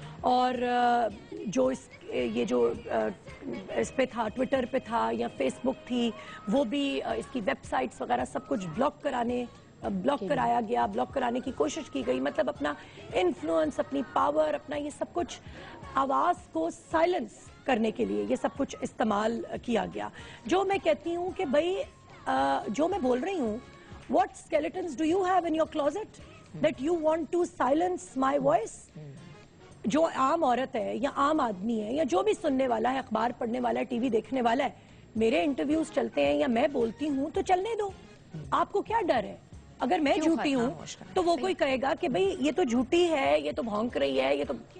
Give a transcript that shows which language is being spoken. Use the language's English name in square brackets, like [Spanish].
[Hindi] और जो ये जो इस पे था, ट्विटर पे था या फेसबुक थी, वो भी इसकी वेबसाइट्स वगैरह सब कुछ ब्लॉक कराया गया, ब्लॉक कराने की कोशिश की गई। मतलब अपना इन्फ्लुएंस, अपनी पावर, अपना ये सब कुछ आवाज़ को साइलेंस करने के लिए ये सब कुछ इस्तेमाल किया गया। जो मैं कहती हूँ कि भाई जो मैं बोल रही हूँ, [English] what skeletons do you have in your closet that you want to silence my voice? [Hindi] जो आम औरत है या आम आदमी है या जो भी सुनने वाला है, अखबार पढ़ने वाला है, टीवी देखने वाला है, मेरे इंटरव्यूज चलते हैं या मैं बोलती हूँ तो चलने दो। आपको क्या डर है? अगर मैं झूठी हूँ तो वो कोई कहेगा कि भाई ये तो झूठी है, ये तो भौंक रही है, ये तो